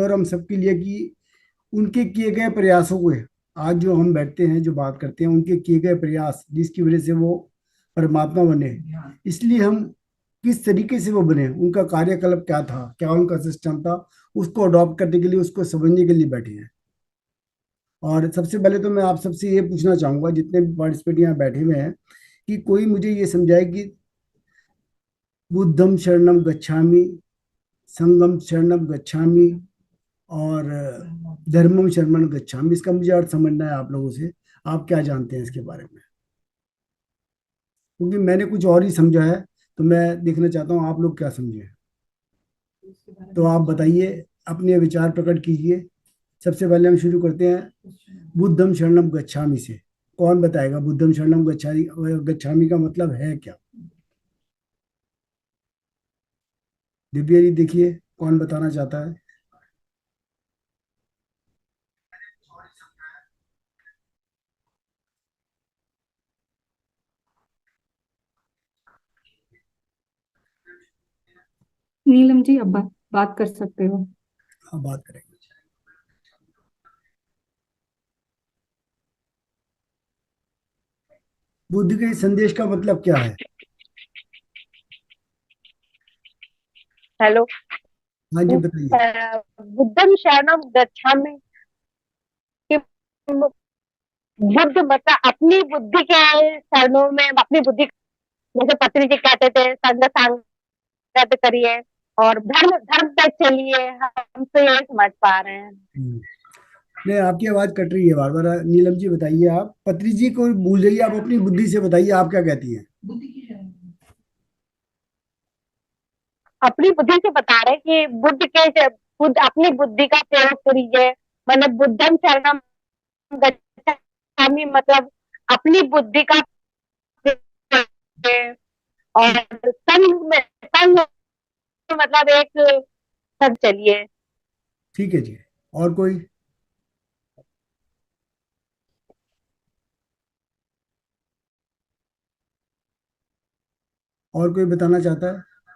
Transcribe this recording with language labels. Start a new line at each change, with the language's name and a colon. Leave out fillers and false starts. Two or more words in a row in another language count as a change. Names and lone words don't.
Hindi: और हम सबके लिए कि उनके किए गए प्रयासों को, आज जो हम बैठते हैं, जो बात करते हैं, उनके किए गए प्रयास जिसकी वजह से वो परमात्मा बने, इसलिए हम किस तरीके से वो बने, उनका कार्यकलाप क्या था, क्या उनका सिस्टम था, उसको अडॉप्ट करने के लिए, उसको समझने के लिए बैठे हैं। और सबसे पहले तो मैं आप सबसे ये पूछना चाहूंगा, जितने भी पार्टिसिपेंट यहाँ बैठे हुए हैं, कि कोई मुझे ये समझाए कि
Pali: बुद्धम शरणम गच्छामि, संगम शरणम गच्छामि,
Hindi: और
Pali: धर्मम शरणम गच्छामि,
Hindi: इसका मुझे अर्थ समझना है आप लोगों से। आप क्या जानते हैं इसके बारे में? क्योंकि मैंने कुछ और ही समझा है, तो मैं देखना चाहता हूँ आप लोग क्या समझे। तो आप बताइए, अपने विचार प्रकट कीजिए। सबसे पहले हम शुरू करते हैं
Pali: बुद्धम शरणम गच्छामि
Hindi: से। कौन बताएगा
Pali: बुद्धम शरणम गच्छामि,
Hindi: गच्छामि का मतलब है क्या? दिव्या जी, देखिए कौन बताना चाहता है। नीलम जी, अब बात कर सकते हो। हाँ, बात करेंगे। बुद्ध के इस संदेश का मतलब क्या है? हेलो। हाँ जी, बताइए।
Pali: बुद्धम शरणम गच्छामि
Hindi: कि बुद्ध मतलब अपनी बुद्धि के शरणों में अपनी बुद्धि, जैसे पत्नी जी कहते थे, संग सांगत करिए और धर्म धर्म तक चलिए। हम तो ये समझ पा रहे हैं। नहीं, आपकी आवाज कट रही है बार बार। नीलम जी बताइए, आप पत्री जी को भूल जाइए, आप अपनी बुद्धि से बताइए आप क्या कहती हैं। अपनी बुद्धि से बता रहे कि बुद्ध अपनी बुद्धि का प्रयोग करिए। मतलब
Pali: बुद्धम शरणम गच्छामि
Hindi: मतलब अपनी बुद्धि का प्रयोग करिए। और संग मतलब एक सब चलिए। ठीक है जी। और कोई? और कोई बताना चाहता है?